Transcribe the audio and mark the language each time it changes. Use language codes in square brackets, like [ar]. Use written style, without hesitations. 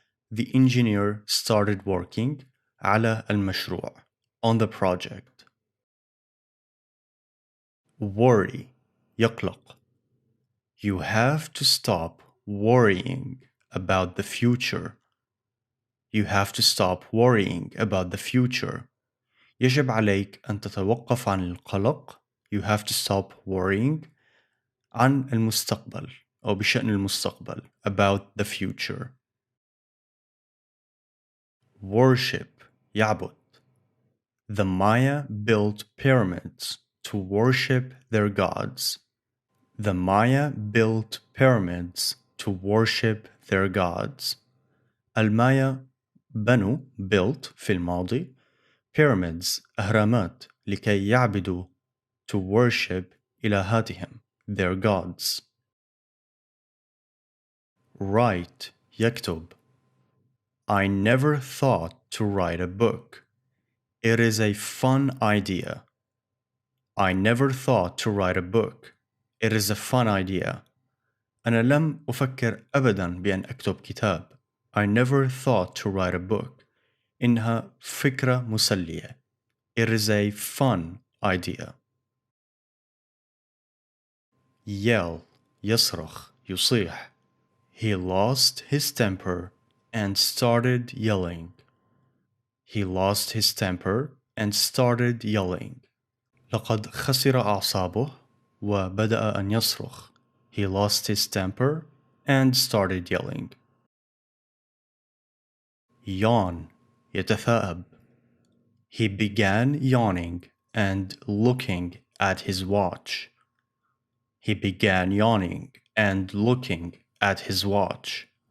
[en] The engineer started working [ar] على المشروع [en] on the project. worry يقلق. You have to stop worrying about the future. You have to stop worrying about the future. [ar] يجب عليك أن تتوقف عن القلق. [en] You have to stop worrying [ar] عن المستقبل أو بشأن المستقبل [en] about the future. worship يعبد. The Maya built pyramids to worship their gods. The Maya built pyramids to worship their gods. [ar] المايا بنوا [en] built [ar] في الماضي [en] pyramids [ar] أهرامات لكي يعبدوا [en] to worship [ar] إلهاتهم [en] their gods. write يكتب. I never thought to write a book. It is a fun idea. I never thought to write a book. It is a fun idea. [ar] أنا لم أفكر أبداً بأن أكتب كتاب. [en] I never thought to write a book. [ar] إنها فكرة مسلية. [en] It is a fun idea. [ar] yell يصرخ يصيح. [en] He lost his temper and started yelling. He lost his temper and started yelling. [ar] لقد خسر أعصابه وبدأ أن يصرخ. [en] He lost his temper and started yelling. yawn يتثاءب. He began yawning and looking at his watch. He began yawning and looking at his watch.